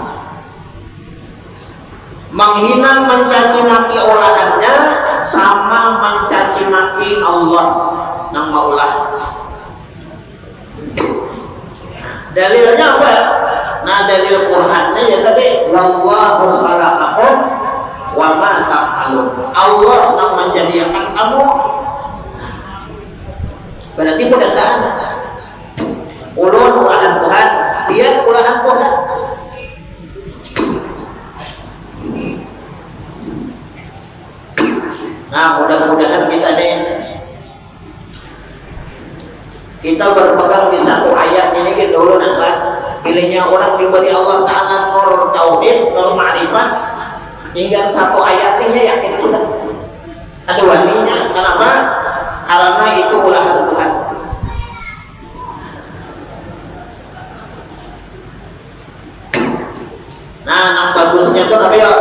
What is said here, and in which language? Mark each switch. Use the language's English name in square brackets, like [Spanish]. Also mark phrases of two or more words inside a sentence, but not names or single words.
[Banjar] Menghina mencaci maki olahannya sama mencaci maki Allah nang maulah. Dalilnya apa? Nah dalil Qur'annya ya tadi [Arabic] والله خلقكم وما تعملون. [Banjar] Allah yang menjadikan kamu. Berarti pendataan ulun ulahan Tuhan, dia ulahan Tuhan. Nah mudah-mudahan kita nih kita berpegang di satu ayat ini dulu nanti pilihnya orang diberi Allah Ta'ala nur tauhid, nur ma'rifat hingga satu ayat ini yakin sudah ada waninya. Kenapa? Karena itu ulahan Tuhan. Nah nang bagusnya itu apa ya?